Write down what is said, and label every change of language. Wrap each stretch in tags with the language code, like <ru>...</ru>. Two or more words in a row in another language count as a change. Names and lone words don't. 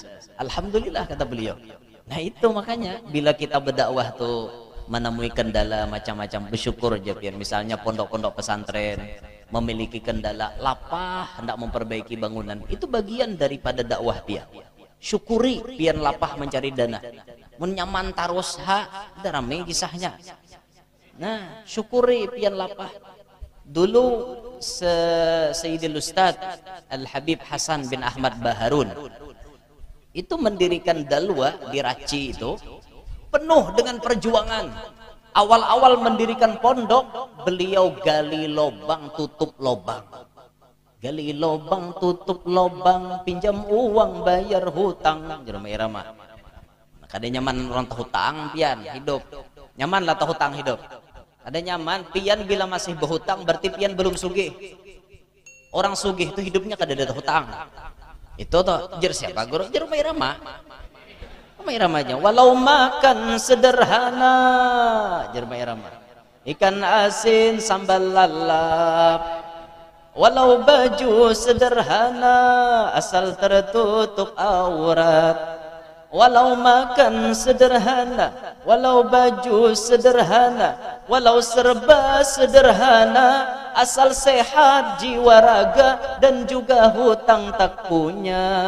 <id>Alhamdulillah kata beliau. Nah itu makanya bila kita berdakwah tuh menemui kendala macam-macam, bersyukur aja biar misalnya pondok-pondok pesantren memiliki kendala lapah hendak memperbaiki bangunan, itu bagian daripada dakwah dia.</id> <bjn>Syukuri pian lapah mencari dana. Mun nyaman tarus ha, ada rame kisahnya. Nah, syukuri pian lapah.</bjn> <id>Dulu Sayyidil Ustad Al-Habib Hasan bin Ahmad Baharun itu mendirikan dalwa di Raci itu penuh dengan perjuangan. Awal-awal mendirikan pondok, beliau gali lobang tutup lobang. Gali lobang tutup lobang, pinjam uang bayar hutang. Jerome irama.</id> <bjn>Kadang nyaman orang hutang pian hidup. Nyaman lah hutang hidup. Ada nyaman pian bila masih berhutang berarti pian belum sugih. Orang sugih itu hidupnya kada ada hutang. Itu tuh jer siapa guru? Jer Umay Rama. Umay Ramanya walau makan sederhana, jer Umay Rama.</bjn> <id>Ikan asin sambal lalap. Walau baju sederhana asal tertutup aurat. Walau makan sederhana, walau baju sederhana, walau serba sederhana, asal sehat jiwa raga dan juga hutang tak punya.</id>